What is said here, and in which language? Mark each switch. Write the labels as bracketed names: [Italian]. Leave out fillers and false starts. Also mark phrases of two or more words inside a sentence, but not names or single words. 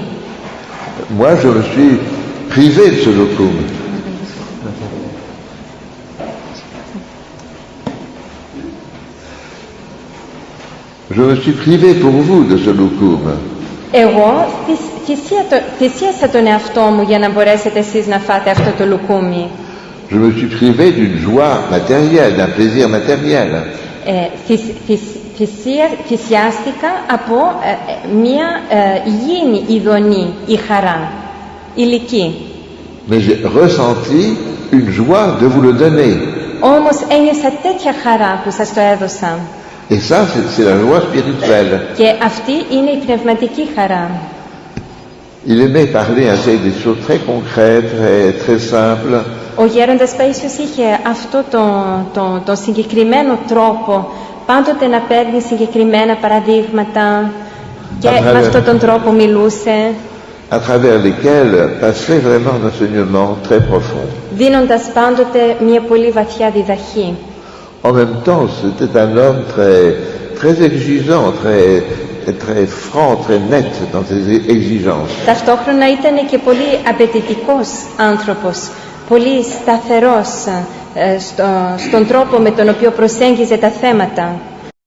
[French] Moi, je me suis privé de ce loukoum. Je me suis privé pour vous de ce loukoum. [Greek] Εγώ θυσίασα τον εαυτό μου για να μπορέσετε εσείς να φάτε αυτό το λουκούμι. [French] Je me suis privé d'une joie matérielle, d'un plaisir matériel. [Greek] Θυσιάστηκα από μια υγιεινή ειδονή, η χαρά, ηλική. [French] Mais j'ai ressenti une joie de vous le donner. [Greek] Όμως ένιωσα τέτοια χαρά που σας το έδωσα. [French] Et ça, c'est la joie spirituelle. [Greek] Και αυτή είναι η πνευματική χαρά. [French] Il aimait parler ainsi des choses très concrètes, très simples. [Greek] Ο γέροντας Παΐσιος είχε αυτό το συγκεκριμένο τρόπο, πάντοτε να παίρνει συγκεκριμένα παραδείγματα και με αυτόν τον τρόπο μιλούσε. [French] À travers lesquels passait vraiment un enseignement très profond. [Greek] Δίνοντας πάντοτε μια πολύ βαθιά διδαχή. [French] En même temps, c'était un homme très exigeant, très franc, très net dans ses exigences. [Greek] Ταυτόχρονα ήταν και πολύ απαιτητικός άνθρωπος, πολύ σταθερός στον τρόπο με τον οποίο προσέγγιζε τα θέματα.